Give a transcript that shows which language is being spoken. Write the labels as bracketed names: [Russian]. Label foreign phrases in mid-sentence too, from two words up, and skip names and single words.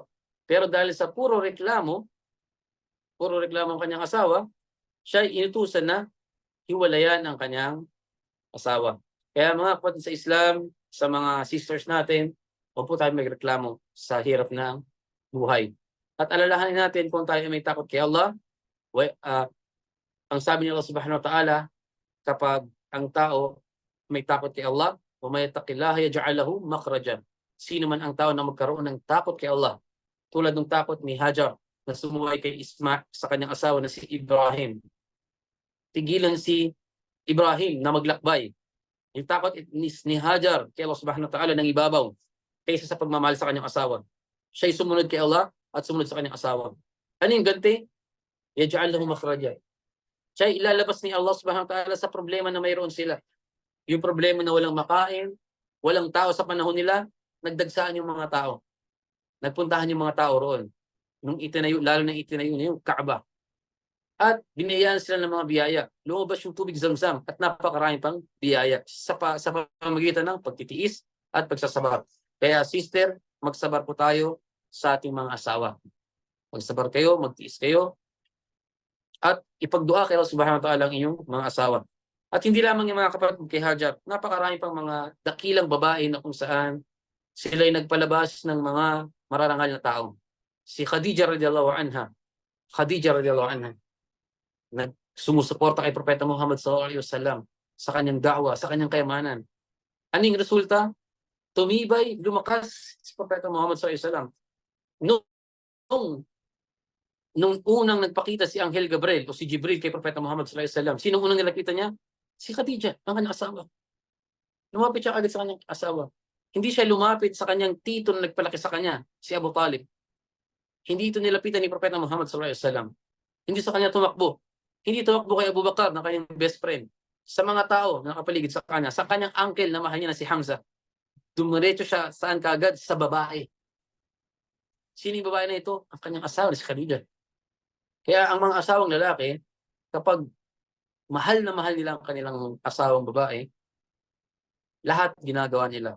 [Filipino] Pero dahil sa puro reklamo ang kanyang asawa, siya ay inutusan na hiwalayan ang kanyang asawa. Kaya mga kapatid sa Islam, sa mga sisters natin, huwag po tayo magreklamo sa hirap ng buhay. At alalahanin natin kung tayo may takot kay Allah, ang sabi ni Allah [Arabic] سبحانه وتعالى, [Filipino] kapag ang tao may takot kay Allah, [Arabic] ومن يتق الله يجعل له مخرجا. [Filipino] Sino man ang tao na magkaroon ng takot kay Allah, tulad ng takot ni Hajar na sumuway kay Isma sa kanyang asawa na si Ibrahim. Tigilan si Ibrahim na maglakbay. Yung takot ni Hajar kay Allah [Arabic] سبحانه وتعالى [Filipino] ng ibabaw kaysa sa pagmamahal sa kanyang asawa. Siya'y sumunod kay Allah at sumunod sa kanyang asawa. Ano yung ganti? [Arabic] يجعل له مخرجا. [Filipino] Siya'y ilalabas ni Allah [Arabic] سبحانه وتعالى [Filipino] sa problema na mayroon sila. Yung problema na walang makain, walang tao sa panahon nila, nagdagsaan yung mga tao. Nagpuntahan yung mga tao roon. Nung itinayo, lalo na itinayo na yung Kaaba. At binayaan sila ng mga biyaya. Lumabas yung tubig Zamzam at napakarami pang biyaya sa pamamagitan ng pagtitiis at pagsasabar. Kaya sister, magsabar po tayo sa ating mga asawa. Magsabar kayo, magtiis kayo, at ipagdua kay Allah [Arabic] سبحانه وتعالى [Filipino] ang inyong mga asawa. At hindi lamang yung mga kapatid kay Hajar, napakarami pang mga dakilang babae na kung saan sila'y nagpalabas ng mga mararangal na tao. [Arabic] Si Khadija رضي الله عنها, [Filipino] sumusuporta kay Propeta Muhammad [Arabic] صلى الله عليه وسلم [Filipino] sa kanyang da'wa, sa kanyang kayamanan. Anong resulta? Tumibay, lumakas si Propeta Muhammad [Arabic] صلى الله عليه وسلم. [Filipino] Nung unang nagpakita si Anghel Gabriel o si Jibril kay Propeta Muhammad [Arabic] صلى الله عليه وسلم, [Filipino] sino unang nilakita niya? Si Khadija, ang kanyang asawa. Lumapit siya agad sa kanyang asawa. Hindi siya lumapit sa kanyang tito na nagpalaki sa kanya, si Abu Talib. Hindi ito nilapitan ni Propeta Muhammad [Arabic] صلى الله عليه وسلم. [Filipino] Hindi sa kanya tumakbo. Hindi tumakbo kay Abu Bakar na kanyang [English] best friend. [Filipino] Sa mga tao na nakapaligid sa kanya, sa kanyang uncle na mahal niya na si Hamza, dumiretso siya saan kaagad? Sa babae. Sino yung babae na ito? Ang kanyang asawa, si Khadija. Kaya ang mga asawang lalaki, kapag mahal na mahal nila ang kanilang asawang babae, lahat ginagawa nila.